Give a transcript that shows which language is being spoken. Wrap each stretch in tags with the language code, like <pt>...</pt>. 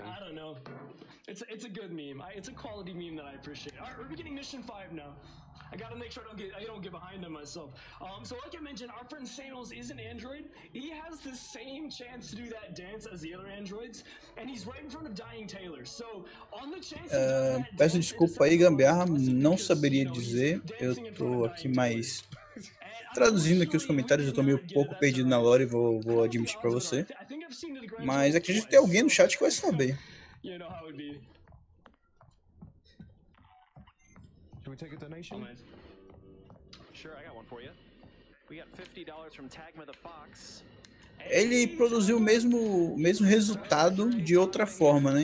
<en>I don't know. It's a good meme. It's a quality meme that I appreciate. All right, we're beginning mission 5 now. I gotta make sure I don't get behind on myself. So like I mentioned, our friend Samuels is an android. He has the same chance to do that dance as the other androids, and he's right in front of dying Taylor. So on the chance</en> <pt>peço desculpa aí, gambiarra, não saberia dizer. Eu tô aqui mais traduzindo aqui os comentários, eu tô meio pouco perdido na lore, vou admitir pra você. Mas acredito que tem alguém no chat que vai saber.</pt> <en>Should we take a donation? Sure, I got one for you. We got $50 from Tagma the Fox.</en> <pt>Ele produziu o mesmo resultado de outra forma, né?</pt>